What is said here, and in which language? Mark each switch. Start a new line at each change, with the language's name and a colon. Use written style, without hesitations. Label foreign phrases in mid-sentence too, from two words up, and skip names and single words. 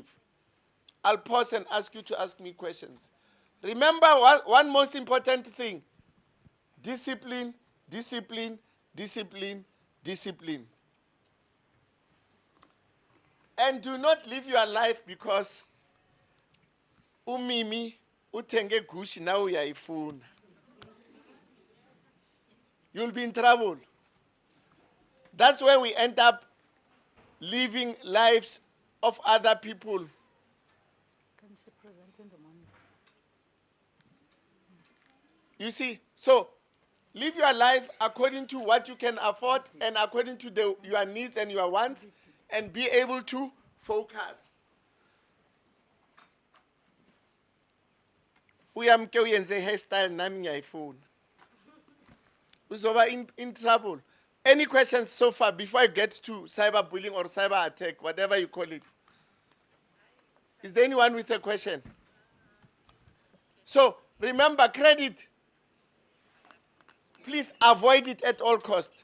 English: I'll pause and ask you to ask me questions. Remember one most important thing: discipline, discipline, discipline, discipline. And do not live your life because
Zulu: umimi utenge gushi na uyayifuna.
English: You'll be in trouble. That's where we end up living lives of other people. You see, so live your life according to what you can afford and according to your needs and your wants, and be able to focus.
Zulu: Uyamke uyenze hairstyle nami ngiyayifuna.
English: Uzoba in trouble. Any questions so far before I get to cyberbullying or cyber attack, whatever you call it? Is there anyone with a question? So remember, credit, please avoid it at all costs.